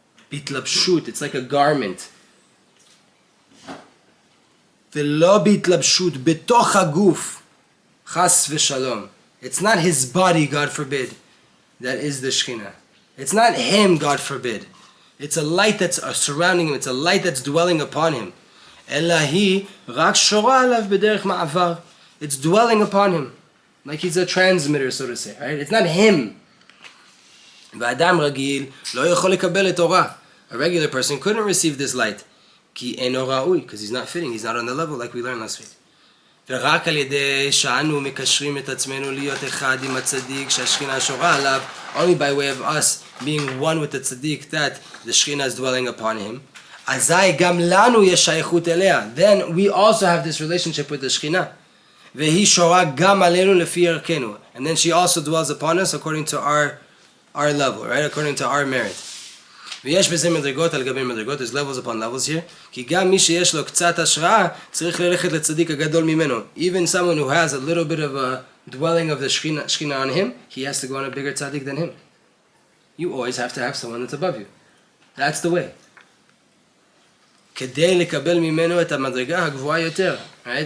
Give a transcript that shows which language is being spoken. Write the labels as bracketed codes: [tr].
[en] בהתלבשות, it's like a garment. [he] ולא בהתלבשות בתוך הגוף, חס ושלום. [en] It's not his body, God forbid, that is the Shekhinah. It's not him, God forbid. It's a light that's surrounding him. It's a light that's dwelling upon him. [he] אלא היא רק שורה עליו בדרך מעבר. [en] It's dwelling upon him. Like he's a transmitter, so to say. Right? It's not him. [he] ואדם רגיל לא יכול לקבל את אורה. [en] A regular person couldn't receive this light. [he] כי אינו ראוי, [en] because he's not fitting, he's not on the level like we learned last week. [he] ורק על ידי שאנו מקשרים את עצמנו להיות אחד עם הצדיק שהשכינה שורה עליו, [en] only by way of us being one with the tzaddik that the shechina is dwelling upon him, [he] אזי גם לנו יש שייכות אליה. [en] Then we also have this relationship with the shechina. [he] והיא שורה גם עלינו לפי ערכנו. [en] And then she also dwells upon us according to our level, right? According to our merit. [he] ויש בזה מדרגות על גבי מדרגות, [en] there's levels upon levels here, [he] כי גם מי שיש לו קצת השראה, צריך ללכת לצדיק הגדול ממנו. [en] Even someone who has a little bit of a dwelling of the shechina on him, he has to go on a bigger tzaddik than him. You always have to have someone that's above you. That's the way. [he] כדי לקבל ממנו את המדרגה הגבוהה יותר, right?